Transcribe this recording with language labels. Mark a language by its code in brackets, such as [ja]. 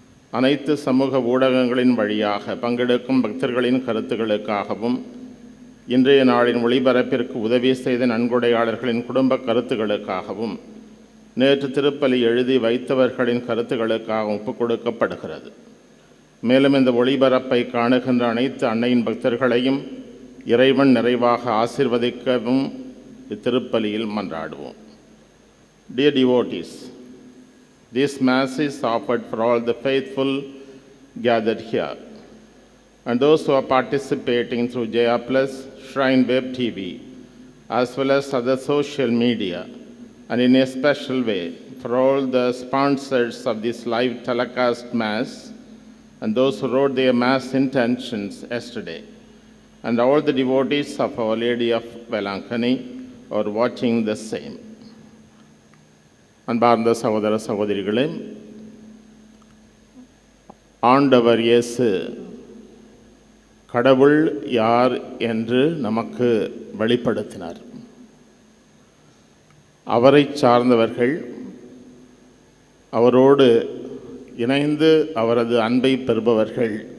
[ta] அனைத்து சமூக ஊடகங்களின் வழியாக பங்கெடுக்கும் பக்தர்களின் கருத்துக்களுக்காகவும், இன்றைய நாளின் ஒளிபரப்பிற்கு உதவி செய்த நன்கொடையாளர்களின் குடும்ப கருத்துக்களுக்காகவும், நேற்று திருப்பலி எழுதி வைத்தவர்களின் கருத்துக்களுக்காக ஒப்புக் கொடுக்கப்படுகிறது. மேலும் இந்த ஒளிபரப்பை காணுகின்ற அனைத்து அன்னையின் பக்தர்களையும் இறைவன் நிறைவாக ஆசீர்வதிக்கவும் இத்திருப்பலியில் மன்றாடுவோம். [en] Dear devotees, this Mass is offered for all the faithful gathered here and those who are participating through Jaya+, Shrine Web TV, as well as other social media, and in a special way for all the sponsors of this live telecast Mass and those who wrote their Mass intentions yesterday, and all the devotees of Our Lady of Velankani are watching the same. [ta] அன்பார்ந்த சகோதர சகோதரிகளே, ஆண்டவர் இயேசு கடவுள் யார் என்று நமக்கு வெளிப்படுத்தினார். அவரை சார்ந்தவர்கள் அவரோடு இணைந்து அவரது அன்பை பெறுபவர்கள்.